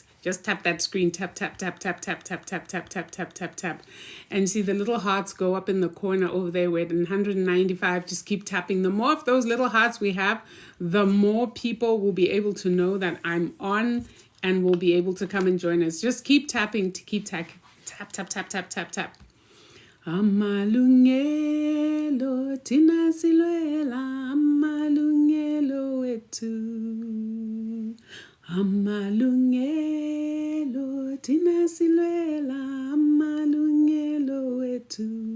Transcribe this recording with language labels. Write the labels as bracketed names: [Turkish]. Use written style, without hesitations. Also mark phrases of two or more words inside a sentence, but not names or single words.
[English] Just tap that screen, tap. And you see the little hearts go up in the corner over there. We're at 195. Just keep tapping. The more of those little hearts we have, the more people will be able to know that I'm on and will be able to come and join us. Just keep tapping to keep tap. [Zulu] Amalungelo, thina silwela amalungelo wethu. Amalungelo, thina silwela amalungelo wethu.